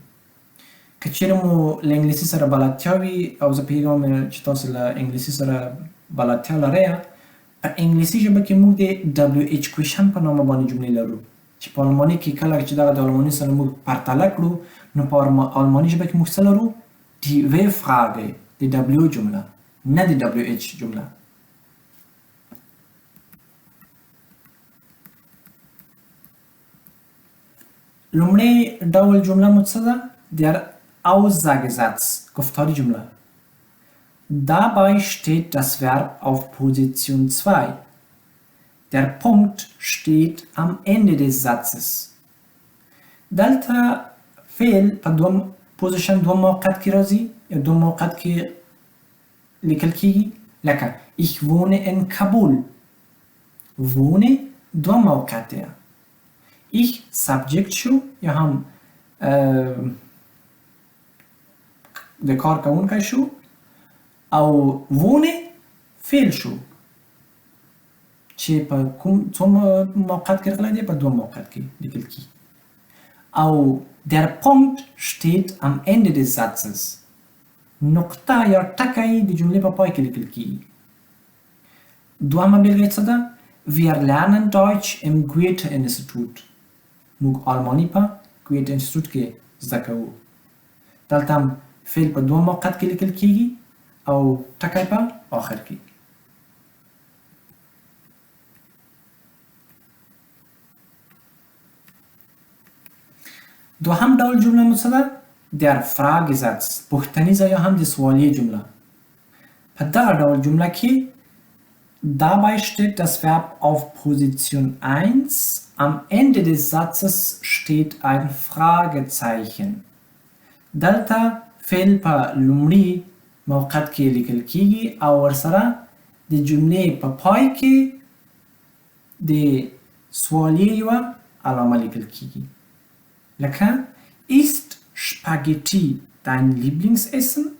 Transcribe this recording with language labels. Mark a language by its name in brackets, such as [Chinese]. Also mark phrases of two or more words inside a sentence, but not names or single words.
[Pashto] که چېرې مو له انګلیسي سره بلدتیا وي او زه پوهېږم چې تاسو له انګلیسي سره بلدتیا لرئ، په انګلیسي ژبه کې موږ د [English] WH question [Pashto] په نامه باندې جملې لرو چې په آلماني کې کله چې دغه د آلماني سره موږ پرتله کړو نو په آلماني ژبه کې موږ څه لرو؟ [German] die W-Frage، [Pashto] د W جمله، نه د WH جمله. لومړی ډول جمله مو څه ده؟ [German] der Aussagesatz، [Pashto] گفتاری جمله. [German] Dabei steht das Verb auf Position 2. Der Punkt steht am Ende des Satzes. [Pashto] دلته فعل په دوم پوزیشن دوم موقعیت کې راځي یا دوم موقعیت کې لیکل کیږي لکه [German] ich wohne in Kabul. [Pashto] wohne دوم موقعیت دی. ich subject شو یا هم د کار کوونکی شو او wohne فعل شو چې په کوم موقعیت کې راغلی دی په دوم موقعیت کې لیکل کیږي. او [German] der Punkt steht am Ende des Satzes. [Pashto] نقطه یا ټکی د جملې په پای کې لیکل کیږي. دوهمه بېلګه څه ده؟ [German] Wir lernen Deutsch im Goethe-Institut. [Pashto] موږ آلمانی په Goethe Institut کې زده کوو. دلته هم فعل په دوه موقعیت کې لیکل کیږي او ټکی په آخر کې. دوهم ډول جمله مو څه ده؟ [German] der Fragesatz [Pashto] پوښتنیزه یا هم د سوالیه جمله. په دغه ډول جمله کې [German] dabei steht das Verb auf Position 1, am Ende des Satzes steht ein Fragezeichen. [Pashto] دلته فعل په لومړي موقعیت کې لیکل کیږي او ورسره د جملې په پای کې د سوالیه یوه علامه لیکل کیږي. لکه [German] ist Spaghetti dein Lieblingsessen?